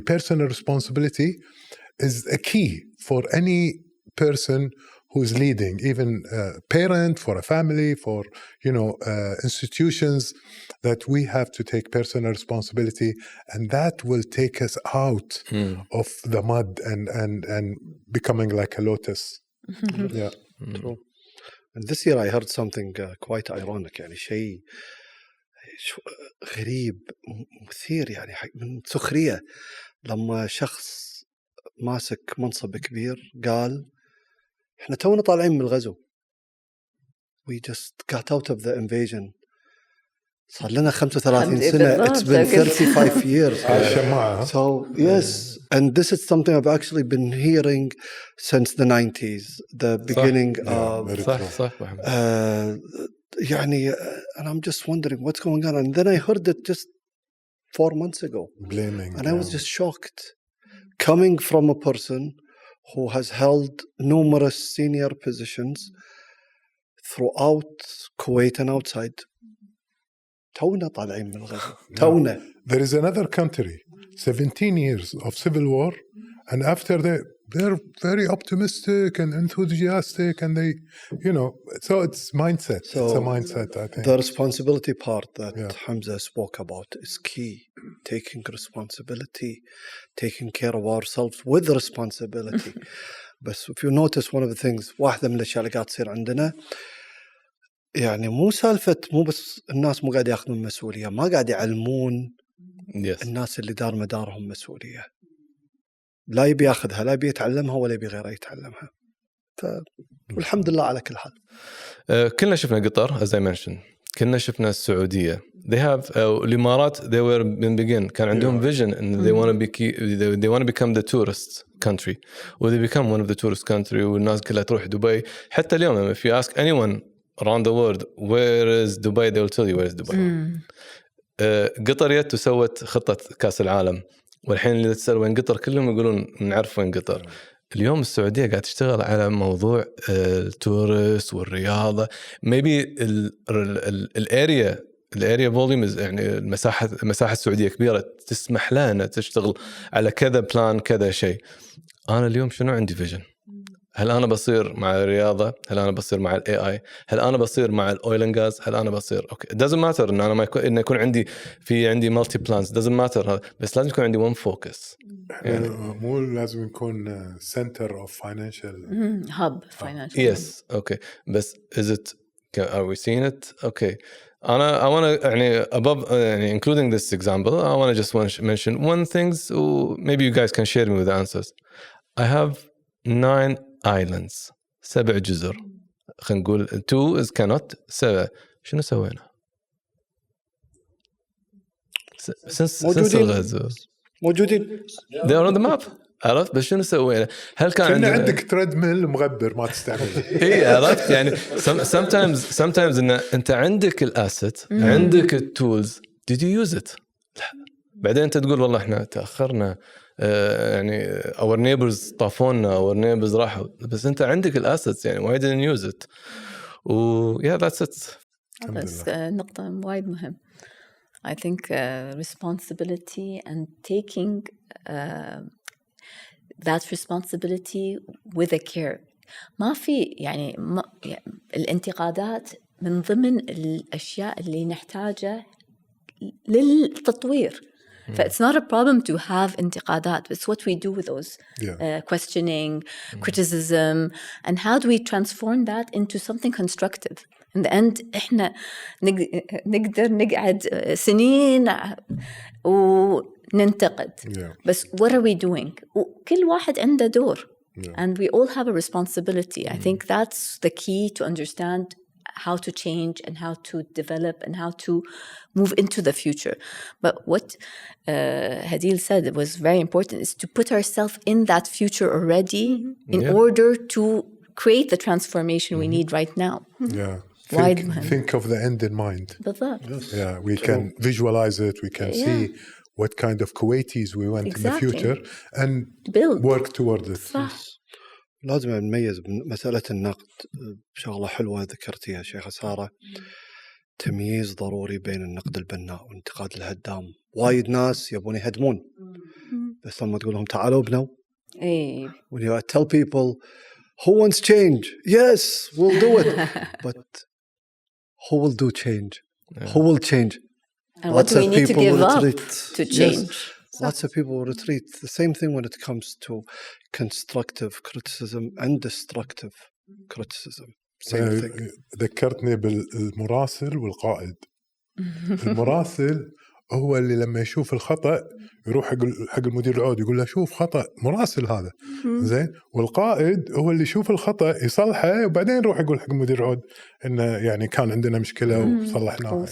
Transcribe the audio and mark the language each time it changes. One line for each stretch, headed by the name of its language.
English: Personal responsibility is a key for any person who's leading, even a parent, for a family, for, institutions, that we have to take personal responsibility, and that will take us out of the mud and becoming like a lotus. Yeah. True. And this year I heard something quite ironic,
Arabic: يعني شيء غريب مثير، يعني من سخرية، لما شخص ماسك منصب كبير قال احنا تونا طالعين من الغزو.
English: We just got out of the invasion.
Arabic: صار لنا 35 سنة.
English: It's been 35 years.
Arabic: الشماعة.
English: So yes, And this is something I've actually been hearing since the 90s, the beginning of
Arabic: صح محمد.
English: يعني, and I'm just wondering what's going on. And then I heard it just 4 months ago. Blaming. And I was just shocked. Coming from a person who has held numerous senior positions throughout Kuwait and outside. تونا طالعين من الغزو. تونا. There is another country, 17 years of civil war, and after that, they're very optimistic and enthusiastic, and they, you know, so it's mindset. So it's a mindset, I think. The responsibility part that Hamza spoke about is key. Taking responsibility, taking care of ourselves with responsibility. But if you notice, one of the things,
Arabic: واحدة من الأشياء اللي قاعد تصير عندنا, يعني مو سالفة مو بس الناس مو قاعد ياخذون مسؤولية, ما قاعد يعلمون الناس اللي دار مدارهم مسؤولية. لا يبي ياخذها, لا يبي يتعلمها, ولا يبي غيره يتعلمها. والحمد لله على كل حال. كلنا شفنا قطر
English: as I mentioned.
Arabic: كلنا شفنا السعودية.
English: They have الإمارات, they were in the beginning
Arabic: كان عندهم
English: vision and they want to become the tourist country, or they become one of the tourist country,
Arabic: والناس كلها تروح دبي. حتى اليوم
English: if you ask anyone around the world where is Dubai, they will tell you where is Dubai.
Arabic: قطر يت وسوت خطة كأس العالم, والحين اللي تسأل وين قطر كلهم يقولون نعرف وين قطر. اليوم السعودية قاعد تشتغل على موضوع التورست والرياضة. maybe الاريا فوليوم, يعني المساحة السعودية كبيرة تسمح لها أن تشتغل على كذا بلان كذا شيء. أنا اليوم شنو عندي فيجن؟ هل أنا بصير مع الرياضة؟ هل أنا بصير مع AI؟ هل أنا بصير مع الأويل أند غاز؟ هل أنا بصير
English: it doesn't matter
Arabic: إن أنا ما يكون عندي عندي
English: multi plans, doesn't matter,
Arabic: بس لازم يكون عندي
English: one focus.
Arabic: يعني مو لازم يكون
English: center of financial hub financial. Yes, okay. بس is it, are we seeing it? Okay. I want to يعني above يعني including this example, I want to just mention one things, maybe you guys can share me with the answers. I have 9 islands, 7 جزر.
Arabic: خلينا نقول 2
English: is cannot,
Arabic: 7. شنو سوينا؟ since الغزو موجودين.
English: They are on the map.
Arabic: عرفت بس شنو سوينا؟ هل كان عندنا عندك تريدميل مغبر ما تستعمله؟ إيه عرفت يعني sometimes إن أنت عندك الأسيت, عندك التولز,
English: did you use it؟
Arabic: لا. بعدين أنت تقول والله إحنا تأخرنا, يعني
English: our neighbors
Arabic: طافونا, our neighbors راحوا, بس أنت عندك الأسيتس, يعني
English: why didn't use it؟ yeah, that's it.
Arabic: بس نقطة وايد مهم.
English: I think responsibility and taking that responsibility with a care.
Arabic: ما في يعني الانتقادات من ضمن الأشياء اللي نحتاجها للتطوير.
English: It's not a problem to have انتقادات. It's what we do with those questioning, criticism, and how do we transform that into something constructive. In the end,
Arabic: إحنا نقدر نقعد سنين وننتقد.
English: بس what are we doing?
Arabic: كل واحد عنده دور.
English: And we all have a responsibility. I think that's the key to understand how to change and how to develop and how to move into the future. But what Hadil said was very important is to put ourselves in that future already in order to create the transformation we need right now. Yeah. Think of the end in mind.
Arabic: بالضبط.
English: Yeah, we can visualize it. We can see what kind of Kuwaitis we want in the future and work toward it.
Arabic: لازم نميز مسألة النقد. شغلة حلوة ذكرتيها شيخة سارة, تمييز ضروري بين النقد البناء والانتقاد الهدام. وايد ناس يبون يهدمون, بس لما تقول لهم تعالوا ابنوا,
English: when you tell people who wants change, yes, we'll do it, but who will do change? Who will change? And what do we need to give up to change? Lots of people will retreat. The same thing when it comes to constructive criticism and destructive criticism. Same thing.
Arabic: ذكرتني بالمراسل والقائد. المراسل هو اللي لما يشوف الخطأ يروح حق المدير العود يقول له شوف خطأ, مراسل هذا زين. والقائد هو اللي يشوف الخطأ يصلحه وبعدين يروح يقول حق المدير العود إنه يعني كان عندنا مشكلة وصلحناها.